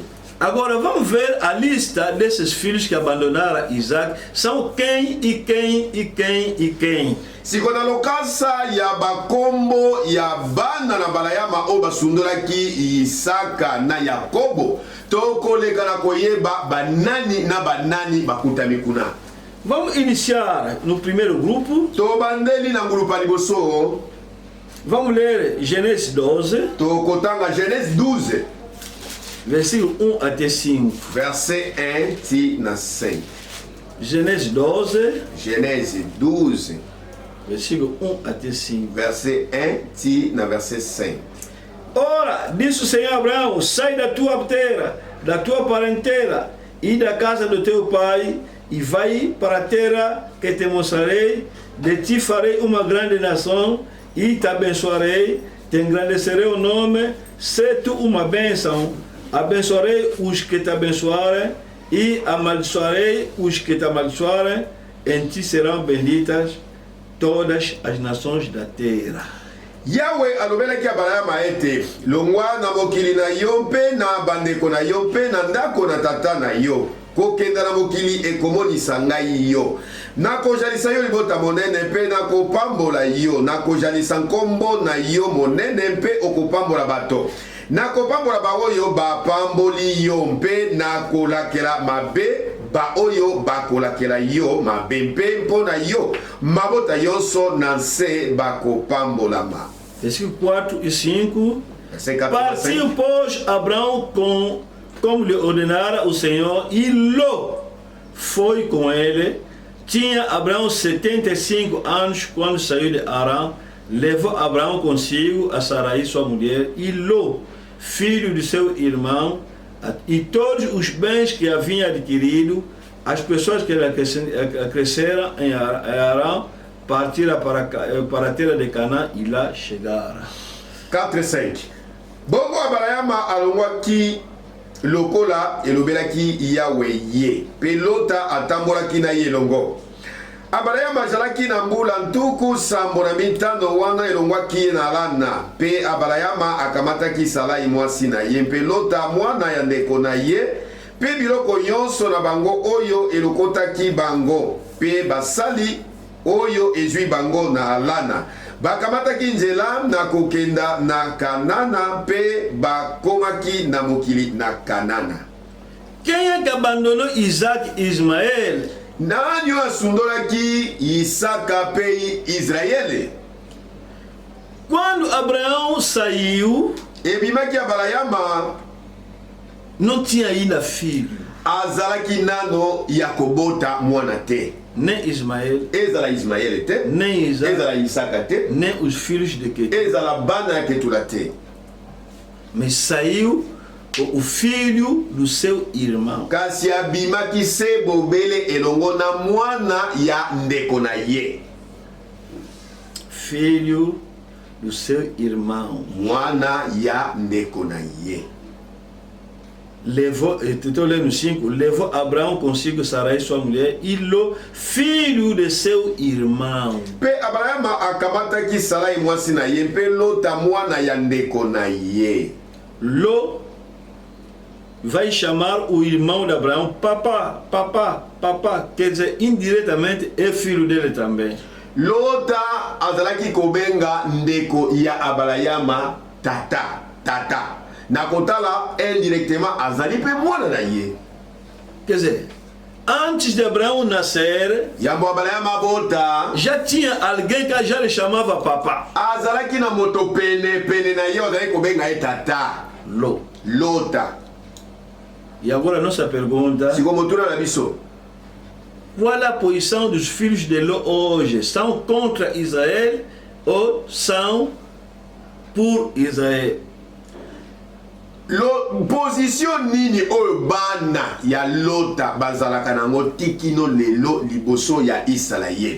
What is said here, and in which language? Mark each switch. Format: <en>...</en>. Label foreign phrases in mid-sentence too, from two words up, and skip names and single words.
<pt>Agora vamos ver a lista desses filhos que abandonaram Isaac. São quem e quem e quem e quem?</pt> <ln>Sikona lokasa ya bakombo ya bana na balayama o basundolaki Isaka na Yakobo tokoleka na koyeba banani na banani bakutami kuna.</ln> <pt>Vamos iniciar no primeiro grupo.</pt> <ln>Tobandeli na grupa liboso.</ln> <pt>Vamos ler Genèse 12.</pt> <ln>Tokotanga Genèse 12.</ln> <pt>Versículo 1 até 5.</pt> <ln>Verset 1 ti na 5. Genèse 12. Genèse 12.</ln> <pt>Versículo 1 até 5.</pt> <ln>Verset 1 ti na verset 5.</ln> <pt>Ora, disse o Senhor a Abraão: sai da tua terra, da tua parentela e da casa do teu pai, e vai para a terra que te mostrarei. De ti farei uma grande nação, e te abençoarei, te engrandecerei o nome, ser tu uma bênção. Abençoarei os que te abençoarem e amaldiçoarei os que te amaldiçoarem. Em ti serão benditas todas as nações da terra.</pt> <ln>Yahweh alobelaki Abrahama ete longwa na mokili na yo mpe na bandeko na yo mpe na ndako na tata na yo kokenda na mokili ekomonisa ngai yo nakojalisa yo libota monene mpe nakopambola yo nakojalisa nkombo na yo monene mpe okopambola bato nakopambola baoyo bapamboli yo mpe nakolakela mabe baoyo bakolakela yo mabe mpe mpona yo mabota yonso na nse bakopambolama.</ln> <pt>Versículo 4 e 5. Partiu, pois, Abraão como lhe ordenara o Senhor, e Ló foi com ele. Tinha Abraão 75 anos quando saiu de Arã. Levou Abraão consigo a Sarai, sua mulher, e Ló, filho de seu irmão, e todos os bens que havia adquirido. As pessoas que cresceram em Arã partiram para a terra de Canaã e lá chegaram. 4 e 5.</pt> <ln>Bongo Abrahama alongwaki lokola elobelaki Yahweh ye pelota atambolaki na ye longo. Abrahama azalaki na mbula ntuku sambo na mitano wana elongwaki ye na Lana pe Abrahama akamataki Sarai mwasi na ye pelota mwana ya ndeko na ye pe biloko nyonso na bango oyo elokotaki bango pe basali oyo ezwi bango na Lana bakamataki nzela na kokenda na Kanana pe bakomaki na mokili na Kanana.</ln> <pt>Quem é que abandonou Isaac e Ismael?</pt> <ln>Nani asundolaki Isaka pe Israele?</ln> <pt>Quando Abraão saiu,</pt> <ln>ebimaki Abrahama</ln> <pt>não tinha ainda filho.</pt> <ln>Azalaki nano yakobota mwana te.</ln> <pt>Nem Ismael,</pt> <ln>ezala Ismael te,</ln> <pt>nem Isaac,</pt> <ln>ezala Isaka te,</ln> <pt>nem os filhos de Ketura.</pt> <ln>ezala bana ya Ketura te.</ln> <pt>Mas saiu o filho do seu irmão.</pt> <ln>Kasi abimaki se bobele elongo na mwana ya ndeko na ye.</ln> <pt>Filho do seu irmão.</pt> <ln>Mwana ya ndeko na ye.</ln> <pt>Levou, estou lendo 5, levou Abraão consigo Sarai, sua mulher, e Ló, filho de seu irmão.</pt> <ln>Pe Abrahama akamataki Sarai mwasi na ye, pe Lota mwana ya ndeko na ye.</ln> <pt>Ló vai chamar o irmão de Abraão, papá, papá, papá, quer dizer, indiretamente é filho dele também.</pt> <ln>Lota azalaki kobenga ndeko ya Abrahama tata, tata. Nakotala indirectement azali pe mwana na ye.</ln> <pt>Quer dizer, antes de Abraão nascer,</pt> <ln>Yambo Abrahama bota</ln> <pt>já tinha alguém que já lhe chamava papá.</pt> <ln>azalaki na moto pene pene na ye azalaki kobenga ye tata.</ln> <pt>Ló.</pt> <ln>Lota.</ln> <pt>E agora a nossa pergunta:</pt> <ln>Sikomotura na biso.</ln> <pt>qual a posição dos filhos de Ló hoje? São contra Israel ou são por Israel?</pt> <ln>Lo position nini oyo bana ya Lota bazalaka nango tikino lelo liboso ya Israel?</ln>